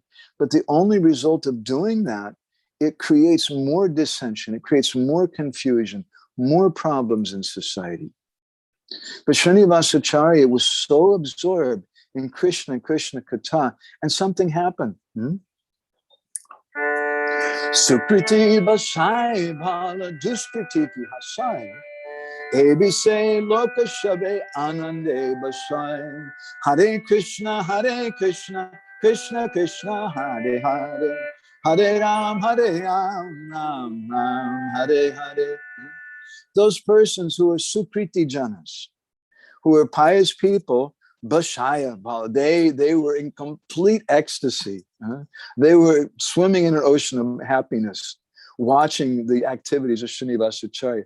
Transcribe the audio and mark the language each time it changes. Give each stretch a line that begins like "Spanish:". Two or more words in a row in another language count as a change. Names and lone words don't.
English: But the only result of doing that, it creates more dissension. It creates more confusion, more problems in society. But Srinivasacharya was so absorbed in Krishna and Krishna Katha, and something happened.
Bangla: সুকৃতি বসই ভাল দুষ্কৃতি কি হাসই. এবে সে লোক সবে আনন্দে ভাসই.
Sanskrit: हरे कृष्ण कृष्ण कृष्ण हरे हरे. हरे राम राम राम हरे हरे.
English: Those persons who are
Bangla: সুকৃতি জনস,
English: who are pious people, Bashaya, they were in complete ecstasy. They were swimming in an ocean of happiness, watching the activities of Srinivasacharya.